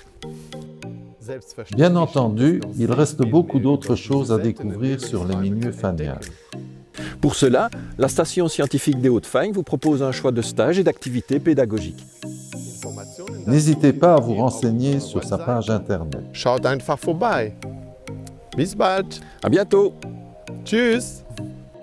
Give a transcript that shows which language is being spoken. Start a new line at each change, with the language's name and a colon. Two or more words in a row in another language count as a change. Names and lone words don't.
French: Bien entendu, il reste beaucoup d'autres choses à découvrir sur les milieux fagnards. Pour cela, la station scientifique des Hautes-Fagnes vous propose un choix de stages et d'activités pédagogiques. N'hésitez pas à vous renseigner sur sa page internet.
German: Schaut einfach vorbei. Bis bald.
French: À bientôt. Tschüss.